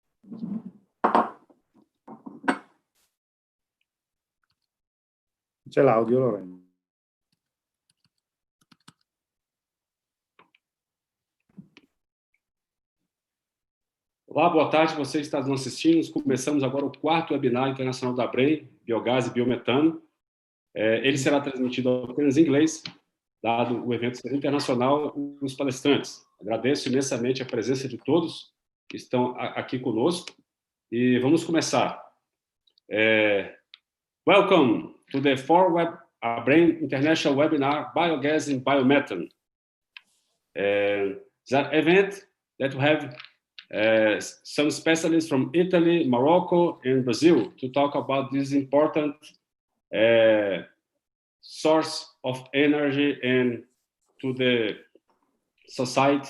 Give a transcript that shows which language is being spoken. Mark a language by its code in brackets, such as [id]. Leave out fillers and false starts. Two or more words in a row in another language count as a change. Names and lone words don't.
[it] C'è l'audio, Lorenzo. [pt] Olá, boa tarde, você está nos assistindo. Começamos agora o quarto webinar internacional da ABREN, Biogas e Biometano. Ele será transmitido apenas em inglês, dado o evento ser internacional e os palestrantes. Agradeço imensamente a presença de todos que estão aqui conosco e vamos começar. [en] Welcome to the fourth ABREN International Webinar, Biogas and Biomethane. That event that we have some specialists from Italy, Morocco, and Brazil to talk about this important source of energy and to the society.